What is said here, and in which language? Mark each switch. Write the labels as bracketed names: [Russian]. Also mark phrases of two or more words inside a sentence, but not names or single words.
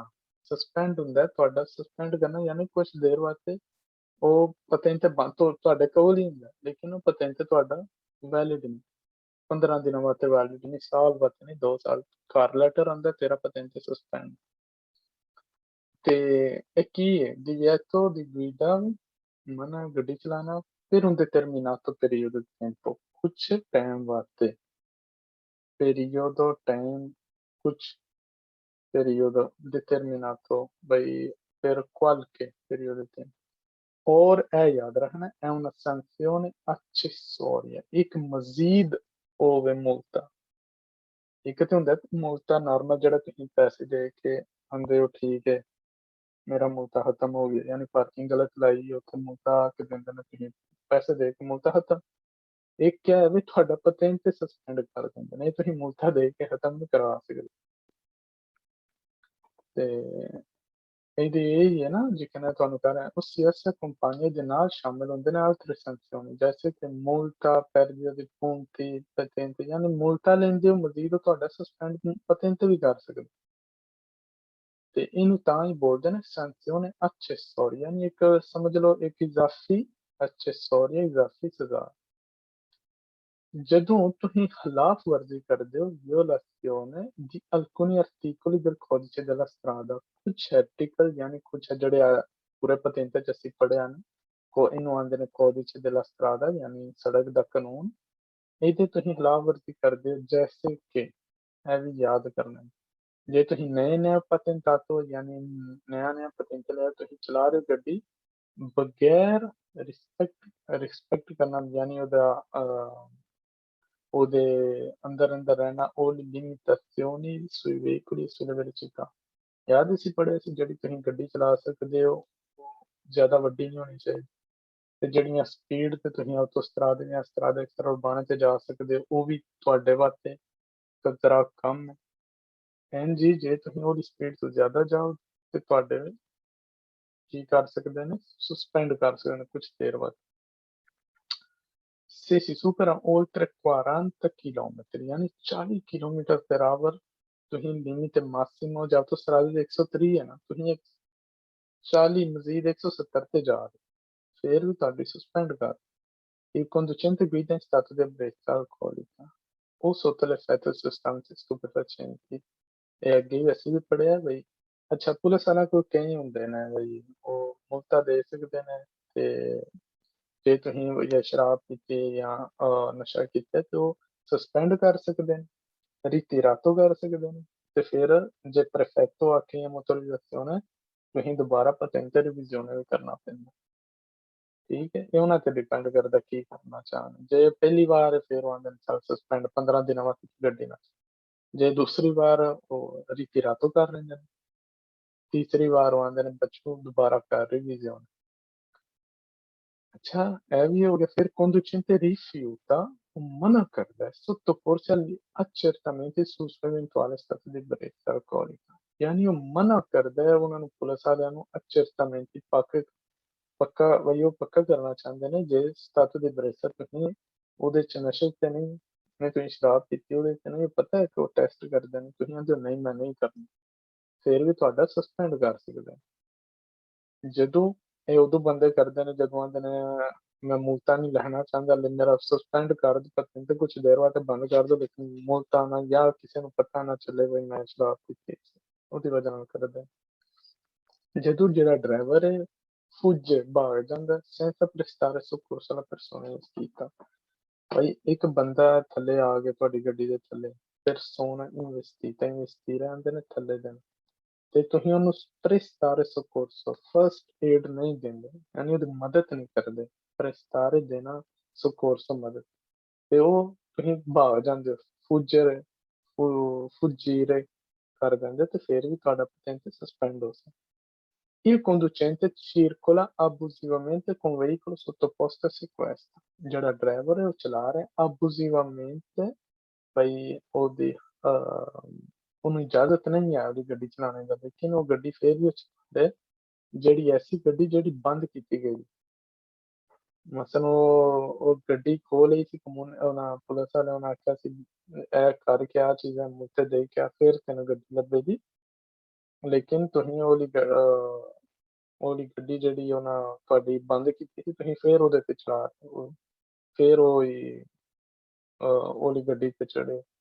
[Punjabi] ਸਸਪੈਂਡ ਹੁੰਦਾ ਹੈ ਤੁਹਾਡਾ ਸਸਪੈਂਡ ਕਰਨਾ ਯਾਨੀ ਕੁਛ ਦੇਰ ਵਾਸਤੇ ਉਹ ਪਤੈਂਟ ਬੰਦ ਤੁਹਾਡੇ ਕੋਲ ਹੀ ਹੁੰਦਾ ਲੇਕਿਨ ਉਹ ਪਤੈਂਟ ਤੁਹਾਡਾ ਵੈਲਿਡ ਨਹੀਂ 15 ਦਿਨਾਂ ਵਾਸਤੇ ਵੈਲਿਡ ਨਹੀਂ ਸਾਲ ਵਾਸਤੇ ਨਹੀਂ 2 ਸਾਲ ਘਰ ਲੈਟਰ ਆਉਂਦਾ ਤੇਰਾ ਪਤੈਂਟ ਸਸਪੈਂਡ ਤੇ ਇਹ ਕੀ ਹੈ [Italian] divieto di guida [Punjabi] ਮਨਾ ਗੱਡੀ ਚਲਾਣਾ ਫਿਰ [Italian] un determinato periodo di tempo [Punjabi] ਕੁਛ ਟਾਈਮ ਵਾਸਤੇ [Italian] periodo time ਕੁਛ periodo determinato ਬਈ per qualche periodo di tempo [Hindi] और याद रखना [Italian] è una sanzione accessoria [Punjabi] ਇੱਕ ਮਜ਼ੀਦ ਹੋਵੇ ਮੁਲਤਾ ਇੱਕ ਤੇ ਹੁੰਦਾ ਮੁਲਤਾ ਨਾਰਮਲ ਜਿਹੜਾ ਤੁਸੀਂ ਪੈਸੇ ਦੇ ਕੇ ਆਂਦੇ ਹੋ ਠੀਕ ਹੈ ਮੇਰਾ ਮੁਲਤਾ ਖਤਮ ਹੋ ਗਿਆ ਯਾਨੀ ਪਾਰਕਿੰਗ ਗਲਤ ਲਾਈ ਉੱਥੇ ਮੁਲਤਾ ਕਿ ਦਿੰਦੇ ਨੇ ਤੁਸੀਂ ਪੈਸੇ ਦੇ ਕੇ ਮੁਲਤਾ ਖਤਮ ਇੱਕ ਕਿਆ ਹੈ ਵੀ ਤੁਹਾਡਾ ਪਤੈਂਟ ਤੇ ਸਸਪੈਂਡ ਕਰ ਦਿੰਦੇ ਨੇ ਤੁਸੀਂ ਮੁਲਤਾ ਦੇ ਕੇ ਖਤਮ ਨਹੀਂ ਕਰਵਾ ਸਕਦੇ ਤੇ ਇਹਦੀ ਇਹ ਹੀ ਹੈ ਨਾ ਜਿਵੇਂ ਤੁਹਾਨੂੰ ਕਹਿ ਰਿਹਾ ਉਸ ਸਿਆਸਤ ਕੰਪਨੀ ਦੇ ਨਾਲ ਸ਼ਾਮਿਲ ਹੁੰਦੇ ਨੇ [Italian] altre sanzioni [Punjabi] ਜੈਸੇ ਕਿ [Italian] multa perdita di punti patente [Punjabi] ਯਾਨੀ ਮੁਲਤਾ ਲੈਂਦੇ ਹੋ ਮਜ਼ੀਦ ਤੁਹਾਡਾ ਸਸਪੈਂਡ ਪਤੈਂਟ ਵੀ ਕਰ ਸਕਦੇ ਤੇ ਇਹਨੂੰ ਤਾਂ ਹੀ ਬੋਲਦੇ ਨੇ [Italian] sanzione accessoria [Punjabi] ਯਾਨੀ ਇੱਕ ਸਮਝ ਲਓ ਇੱਕ ਇਜ਼ਾਫੀ accessoria ਇਜ਼ਾਫੀ ਸਜ਼ਾ ਜਦੋਂ ਤੁਸੀਂ ਖਿਲਾਫ ਵਰਜ਼ੀ ਕਰਦੇ ਹੋ [Italian] violazione di alcuni articoli del codice della strada [Punjabi] ਕੁਛ ਆਰਟੀਕਲ ਯਾਨੀ ਕੁਛ ਜਿਹੜੇ ਪੂਰੇ ਪਤੈਂਟ ਚ ਅਸੀਂ ਪੜ੍ਹਿਆ ਨੇ ਕੋ ਇਹਨੂੰ ਆਂਦੇ ਨੇ [Italian] codice della strada [Punjabi] ਯਾਨੀ ਸੜਕ ਦਾ ਕਾਨੂੰਨ ਇਹਦੇ ਤੁਸੀਂ ਖਿਲਾਫ ਵਰਜ਼ੀ ਕਰਦੇ ਹੋ ਜੈਸੇ ਕਿ ਇਹ ਵੀ ਯਾਦ ਕਰਨਾ ਜੇ ਤੁਸੀਂ ਨਏ ਪਤੈਂਟਾto ਯਾਨੀ ਨया ਪਤੈਂਟ ਲਿਆ ਤੁਸੀਂ ਚਲਾ ਰਹੇ ਹੋ ਗੱਡੀ ਬਗੈਰ ਰਿਸਪੈਕਟ ਕਰਨਾ ਯਾਨੀ ਉਹਦੇ ਅੰਦਰ ਰਹਿਣਾ ਉਹ [Italian] limitazioni sui veicoli e sulle velocità [Punjabi] ਯਾਦ ਅਸੀਂ ਪੜ੍ਹਿਆ ਸੀ ਜਿਹੜੀ ਤੁਸੀਂ ਗੱਡੀ ਚਲਾ ਸਕਦੇ ਹੋ ਉਹ ਜ਼ਿਆਦਾ ਵੱਡੀ ਨਹੀਂ ਹੋਣੀ ਚਾਹੀਦੀ ਤੇ ਜਿਹੜੀਆਂ ਸਪੀਡ ਤੇ ਤੁਸੀਂ ਆਟੋਸਟਰਾਦੇ ਜਾਂ ਸਟਰਾਦੇ ਉਰਬਾਨੇ ਤੇ ਜਾ ਸਕਦੇ ਹੋ ਉਹ ਵੀ ਤੁਹਾਡੇ ਵਾਸਤੇ ਖਤਰਾ ਕਮ ਹੈ ਜੀ ਜੇ ਤੁਸੀਂ ਉਹਦੀ ਸਪੀਡ ਤੋਂ ਜ਼ਿਆਦਾ ਜਾਓ ਤੇ ਤੁਹਾਡੇ ਕੀ ਕਰ ਸਕਦੇ ਨੇ ਸਸਪੈਂਡ ਕਰ ਸਕਦੇ ਨੇ ਕੁਝ ਦੇਰ ਬਾਅਦ [Italian] se si supera oltre 40 chilometri [Punjabi] ਯਾਨੀ 40 ਕਿਲੋਮੀਟਰ [English] per hour [Punjabi] ਤੁਸੀਂ ਲਿਮਿਟ ਮਾਸਿਮੋ ਜਾਂ ਆਟੋਸਟਰਾਦੇ ਦੇ 130 ਹੈ ਨਾ ਤੁਸੀਂ 40 ਮਜ਼ੀਦ 170 ਤੇ ਜਾ ਰਹੇ ਫਿਰ ਵੀ ਤੁਹਾਡੀ ਸਸਪੈਂਡ ਕਰ [Italian] il conducente guida in stato di ebbrezza alcolica o sotto l'effetto di sostanze stupefacenti e [Punjabi] ਅੱਗੇ ਵੀ ਅਸੀਂ ਵੀ ਪੜ੍ਹਿਆ ਬਈ ਅੱਛਾ ਪੁਲਿਸ ਵਾਲਾ ਕੋਈ ਕਈ ਹੁੰਦੇ ਨੇ ਬਈ ਉਹ ਮੁਲਤਾ ਦੇ ਸਕਦੇ ਨੇ ਤੇ ਜੇ ਤੁਸੀਂ ਜਾਂ ਸ਼ਰਾਬ ਪੀਤੀ ਜਾਂ ਨਸ਼ਾ ਕੀਤਾ ਤੇ ਉਹ ਸਸਪੈਂਡ ਕਰ ਸਕਦੇ ਨੇ ritirato ਕਰ ਸਕਦੇ ਨੇ ਤੇ ਫਿਰ ਜੇ prefetto ਆਖੇ ਜਾਂ motorizzazione ਤੁਸੀਂ ਦੁਬਾਰਾ [Italian] patente revisione [Punjabi] ਵੀ ਕਰਨਾ ਪੈਂਦਾ ਠੀਕ ਹੈ ਇਹ ਉਹਨਾਂ ਤੇ ਡਿਪੈਂਡ ਕਰਦਾ ਕੀ ਕਰਨਾ ਚਾਹਣ ਜੇ ਪਹਿਲੀ ਵਾਰ ਫਿਰ ਉਹ ਆਂਦੇ ਨੇ ਚੱਲ ਸਸਪੈਂਡ 15 ਦਿਨਾਂ ਵਾਸਤੇ ਗੱਡੀ ਨਾ ਜੇ ਦੂਸਰੀ ਵਾਰ ਉਹ ritirato ਕਰ ਲੈਂਦੇ ਨੇ ਤੀਸਰੀ ਵਾਰ ਉਹ ਆਂਦੇ ਨੇ ਬੱਚੋ ਦੁਬਾਰਾ ਕਰ revisione ਅੱਛਾ ਇਹ ਵੀ ਹੋ ਗਿਆ ਫਿਰ [Italian] conducente rifiuta [Punjabi] ਮਨਾ ਕਰਦਾ ਹੈ [Italian] sottoporsi agli accertamenti su suo eventuale stato di ebbrezza alcolica [Punjabi] ਯਾਨੀ ਉਹ ਮਨਾ ਕਰਦਾ ਹੈ ਉਹਨਾਂ ਨੂੰ ਪੁਲਿਸ ਵਾਲਿਆਂ ਨੂੰ accertamenti ਪੱਕਾ ਵਈ ਉਹ ਪੱਕਾ ਕਰਨਾ ਚਾਹੁੰਦੇ ਨੇ ਜੇ [Italian] stato di ebbrezza [Punjabi] ਤੁਸੀਂ ਉਹਦੇ ਚ ਨਸ਼ੇ ਤੇ ਨਹੀਂ ਨਹੀਂ ਤੁਸੀਂ ਸ਼ਰਾਬ ਪੀਤੀ ਉਹਦੇ ਚ ਨਹੀਂ ਪਤਾ ਹੈ ਕਿ ਉਹ ਟੈਸਟ ਕਰਦੇ ਨੇ ਤੁਸੀਂ ਕਹਿੰਦੇ ਨਹੀਂ ਮੈਂ ਨਹੀਂ ਕਰਨਾ ਫਿਰ ਵੀ ਤੁਹਾਡਾ ਸਸਪੈਂਡ ਕਰ ਸਕਦੇ ਜਦੋਂ ਇਹ ਉਦੋਂ ਬੰਦੇ ਕਰਦੇ ਨੇ ਜਦੋਂ ਆਂਦੇ ਨੇ ਮੈਂ ਮੁਲਤਾ ਨਹੀਂ ਲੈਣਾ ਚਾਹੁੰਦਾ ਮੇਰਾ ਸਸਪੈਂਡ ਕਰ ਦਿੱਤਾ ਤੇ ਕੁਛ ਦੇਰ ਬਾਅਦ ਬੰਦ ਕਰ ਦੋ ਲੇਕਿਨ ਮੁਲਤਾ ਨਾ ਜਾਂ ਕਿਸੇ ਨੂੰ ਪਤਾ ਨਾ ਚੱਲੇ ਬਈ ਮੈਂ ਸ਼ਰਾਬ ਪੀਤੀ ਉਹਦੀ ਵਜ੍ਹਾ ਨਾਲ ਕਰਦਾ ਜਦੋਂ ਜਿਹੜਾ ਡਰਾਈਵਰ ਹੈ fugge ਭਾਗ ਜਾਂਦਾ [Italian] senza prestare soccorso alla persona investita [Punjabi] ਭਾਈ ਇੱਕ ਬੰਦਾ ਥੱਲੇ ਆ ਗਿਆ ਤੁਹਾਡੀ ਗੱਡੀ ਦੇ ਥੱਲੇ [Italian] persona investita investire [Punjabi] ਆਂਦੇ ਨੇ ਥੱਲੇ ਦੇਣ ਤੇ ਤੁਸੀਂ ਉਹਨੂੰ [Italian] prestare soccorso [Punjabi] ਫਸਟ ਏਡ ਨਹੀਂ ਦਿੰਦੇ ਯਾਨੀ ਉਹਦੀ ਮਦਦ ਨਹੀਂ ਕਰਦੇ prestare ਦੇਣਾ soccorso ਮਦਦ ਤੇ ਉਹ ਤੁਸੀਂ ਭਾਗ ਜਾਂਦੇ ਹੋ fuggire ਕਰ ਦਿੰਦੇ ਤੇ ਫਿਰ ਵੀ ਤੁਹਾਡਾ patente ਸਸਪੈਂਡ ਹੋ ਸਕਦਾ [Italian] il conducente circola abusivamente con veicolo sottoposto a sequestro [Punjabi] ਜਿਹੜਾ ਡਰਾਈਵਰ ਹੈ ਉਹ ਚਲਾ ਰਿਹਾ abusivamente ਬਈ ਉਹਦੀ ਉਹਨੂੰ ਇਜਾਜ਼ਤ ਨਹੀਂ ਹੈ ਉਹਦੀ ਗੱਡੀ ਚਲਾਉਣੇ ਦਾ ਲੇਕਿਨ ਉਹ ਗੱਡੀ ਫਿਰ ਵੀ ਚਲਾਉਂਦੇ ਜਿਹੜੀ ਐਸੀ ਗੱਡੀ ਜਿਹੜੀ ਬੰਦ ਕੀਤੀ ਗਈ ਮਸਲ ਉਹ ਗੱਡੀ ਖੋਹ ਲਈ ਸੀ ਉਹਨਾਂ ਪੁਲਿਸ ਵਾਲਿਆਂ ਨੇ ਆਖਿਆ ਸੀ ਇਹ ਕਰਕੇ ਆ ਚੀਜ਼ਾਂ ਮੂੰਹ ਤੇ ਦੇ ਕੇ ਆ ਫਿਰ ਤੈਨੂੰ ਗੱਡੀ ਲੱਭੇਗੀ ਲੇਕਿਨ ਤੁਸੀਂ ਉਹਦੀ ਗੱਡੀ ਜਿਹੜੀ ਉਹਨਾਂ ਤੁਹਾਡੀ ਬੰਦ ਕੀਤੀ ਸੀ ਤੁਸੀਂ ਫਿਰ ਉਹਦੇ ਤੇ ਚਲਾ ਫਿਰ ਉਹੀ ਉਹਦੀ ਗੱਡੀ ਤੇ ਚੜੇ